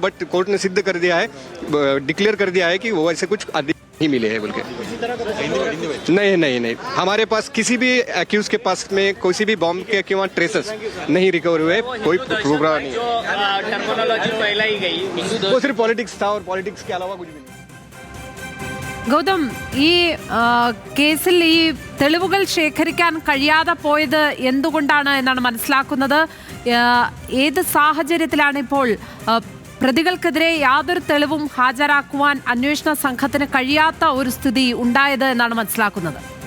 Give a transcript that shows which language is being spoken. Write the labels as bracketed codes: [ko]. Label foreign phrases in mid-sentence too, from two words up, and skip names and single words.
[hi] बट कोर्ट ने सिद्ध कर दिया है, डिक्लेयर कर दिया है कि वो ऐसे कुछ नहीं मिले हैं बोल के. नहीं, हमारे पास किसी भी एक्यूज के पास में कोई भी बॉम्ब के किंवा ट्रेसेस नहीं रिकवर हुए. कोई प्रूफ नहीं. टर्मिनोलॉजी फैलाई गई, वो सिर्फ पॉलिटिक्स था और पॉलिटिक्स के अलावा कुछ भी नहीं. [ml] ഗൗതം, ഈ കേസിൽ ഈ തെളിവുകൾ ശേഖരിക്കാൻ കഴിയാതെ പോയത് എന്തുകൊണ്ടാണ് എന്നാണ് മനസ്സിലാക്കുന്നത്? ഏത് സാഹചര്യത്തിലാണ് ഇപ്പോൾ പ്രതികൾക്കെതിരെ യാതൊരു തെളിവും ഹാജരാക്കുവാൻ അന്വേഷണ സംഘത്തിന് കഴിയാത്ത ഒരു സ്ഥിതി ഉണ്ടായത് എന്നാണ് മനസ്സിലാക്കുന്നത്?